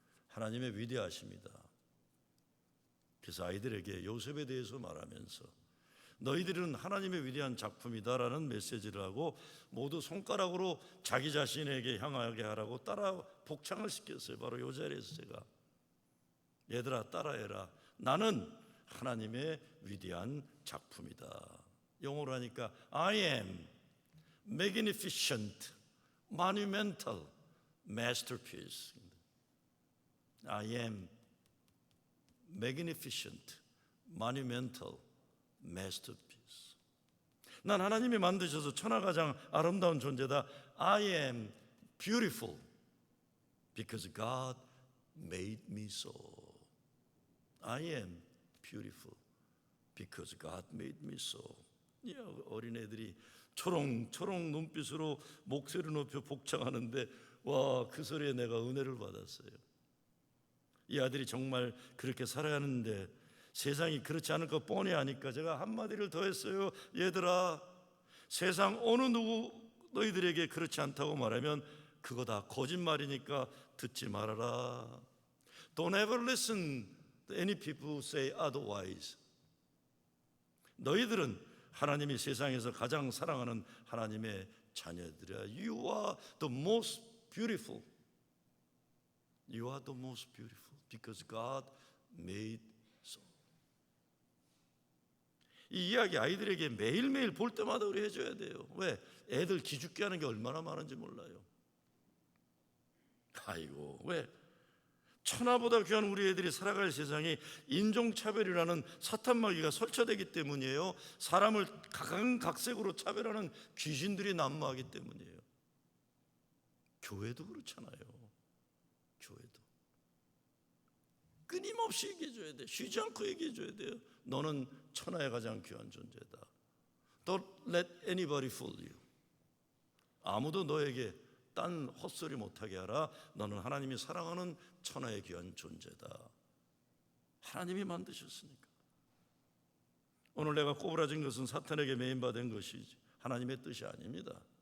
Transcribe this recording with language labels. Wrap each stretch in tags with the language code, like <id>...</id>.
<ko>하나님의 위대하십니다. 그래서 아이들에게 요셉에 대해서 말하면서 너희들은 하나님의 위대한 작품이다라는 메시지를 하고 모두 손가락으로 자기 자신에게 향하게 하라고 따라 복창을 시켰어요. 바로 이 자리에서 제가 얘들아 따라해라. 나는 하나님의 위대한 작품이다. 영어로 하니까</ko> <en>I am magnificent, monumental masterpiece. I am magnificent, monumental masterpiece.</en> <ko>난 하나님이 만드셔서 천하가장 아름다운 존재다.</ko> <en>I am beautiful because God made me so. I am beautiful because God made me so.</en> <ko>어린애들이 초롱초롱 눈빛으로 목소리 높여 복창하는데 와, 그 소리에 내가 은혜를 받았어요. 이 아들이 정말 그렇게 살아야 하는데 세상이 그렇지 않을 거 뻔히 아니까 제가 한마디를 더 했어요. 얘들아, 세상 어느 누구 너희들에게 그렇지 않다고 말하면 그거 다 거짓말이니까 듣지 말아라.</ko> <en>Don't ever listen to any people who say otherwise.</en> <ko>너희들은 하나님이 세상에서 가장 사랑하는 하나님의 자녀들이야.</ko> <en>You are the most beautiful. You are the most beautiful because God made so.</en> <ko>이 이야기 아이들에게 매일매일 볼 때마다 우리 해줘야 돼요. 왜? 애들 기죽게 하는 게 얼마나 많은지 몰라요. 아이고, 왜? 천하보다 귀한 우리 애들이 살아갈 세상이 인종차별이라는 사탄마귀가 설치되기 때문이에요. 사람을 각각색으로 차별하는 귀신들이 난무하기 때문이에요. 교회도 그렇잖아요. 교회도 끊임없이 얘기해줘야 돼. 쉬지 않고 얘기해줘야 돼요. 너는 천하의 가장 귀한 존재다.</ko> <en>Don't let anybody fool you.</en> <ko>아무도 너에게 딴 헛소리 못하게 하라. 너는 하나님이 사랑하는 천하의 귀한 존재다. 하나님이 만드셨으니까. 오늘 내가 꼬부라진 것은 사탄에게 매인받은 것이지 하나님의 뜻이 아닙니다.</ko>